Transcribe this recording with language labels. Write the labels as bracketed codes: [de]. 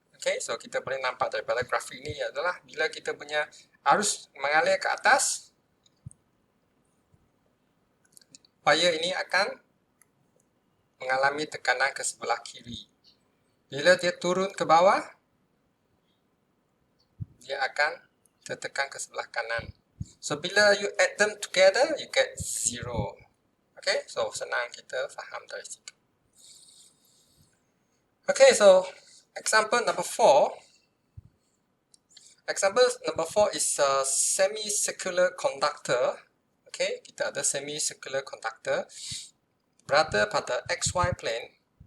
[ms] Okay, so kita boleh nampak daripada grafik ini adalah bila kita punya arus mengalir ke atas, wire ini akan mengalami tekanan ke sebelah kiri. Bila dia turun ke bawah, dia akan tertekan ke sebelah kanan. [en] So, bila you add them together, you get 0. [ms] Okay, so senang kita faham dari situ. [en] Okay, so example number 4. Example number 4 is a semicircular conductor. [ms] Okay, kita ada semicircular conductor berada pada XY plane.